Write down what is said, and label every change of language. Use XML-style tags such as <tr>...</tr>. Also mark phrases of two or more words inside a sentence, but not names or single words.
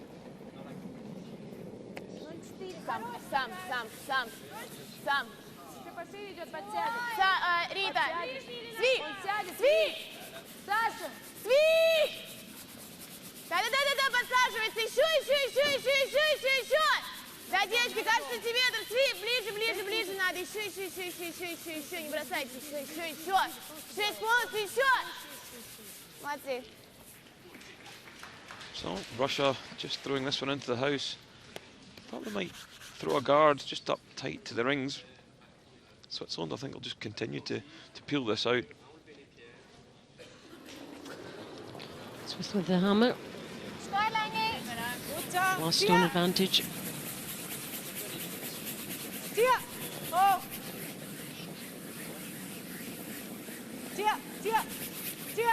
<ru>Sam. пошире идет, подсядет. Рита, Сви! Сви! Саша! Сви! Да-да-да-да, подсаживается. Еще. Да, девочки, кажется, сантиметр. Сви, ближе надо. Еще. Не бросайте. Еще. 6 полностью, еще. Молодцы.</ru> <en>So Russia just throwing this one into the house. Thought they might throw a guard just up tight to the rings. Switzerland, I think, will just continue to peel this out. Swiss with the hammer. Last stone advantage. Tier! Oh! Tier!</en>